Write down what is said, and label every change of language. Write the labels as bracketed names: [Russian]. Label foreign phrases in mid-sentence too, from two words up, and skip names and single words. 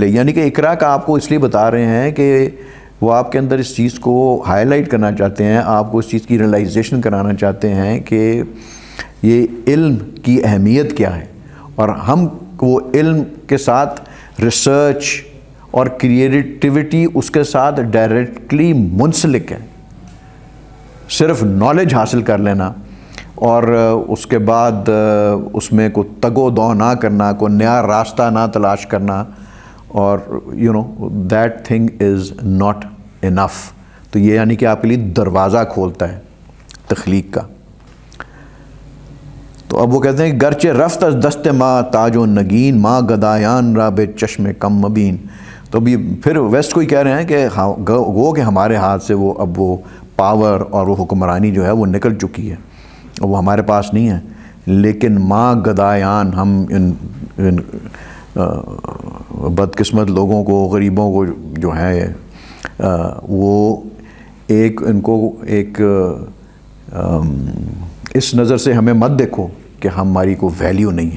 [Urdu] یعنی کہ اقرا کا آپ کو اس لیے بتا رہے ہیں کہ وہ آپ کے اندر اس چیز کو ہائی لائٹ کرنا چاہتے ہیں، آپ کو اس چیز کی ریئلائزیشن کرانا چاہتے ہیں کہ یہ علم کی اہمیت کیا ہے، اور ہم وہ علم کے ساتھ ریسرچ اور کریٹیوٹی اس کے ساتھ ڈائریکٹلی منسلک ہے. صرف نالج حاصل کر لینا اور اس کے بعد اس میں کوئی تگ و دو نہ کرنا، کوئی نیا راستہ نہ تلاش کرنا، اور [English] that thing is not enough. [Urdu] تو یہ یعنی کہ آپ کے لیے دروازہ کھولتا ہے تخلیق کا. تو اب وہ کہتے ہیں [Persian] گرچہ رفت از دست ماں تاج و نگین ماں گدایان را بے چشم کم مبین. [Urdu] تو ابھی پھر ویسٹ کو ہی کہہ رہے ہیں کہ وہ کہ ہمارے ہاتھ سے وہ اب وہ پاور اور وہ حکمرانی جو ہے وہ نکل چکی ہے، وہ ہمارے پاس نہیں ہے. لیکن [Persian] ماں گدایان، [Urdu] ہم ان بدقسمت لوگوں کو، غریبوں کو جو ہے وہ ایک ان کو ایک اس نظر سے ہمیں مت دیکھو کہ ہماری کوئی ویلیو نہیں ہے.